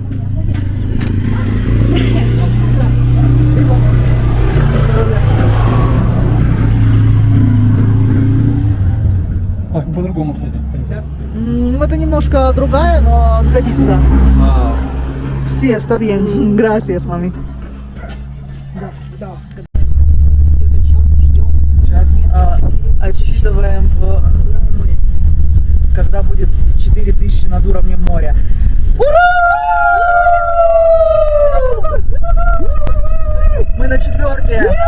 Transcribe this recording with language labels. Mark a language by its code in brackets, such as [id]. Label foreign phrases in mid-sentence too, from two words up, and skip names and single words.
[ru] По-другому, кстати. Это немножко другая, но сгодится. Все, [es] está bien. Gracias, [ru] мами. Сейчас отсчитываем, когда будет 4000 над уровнем моря. Ура! Мы на 4.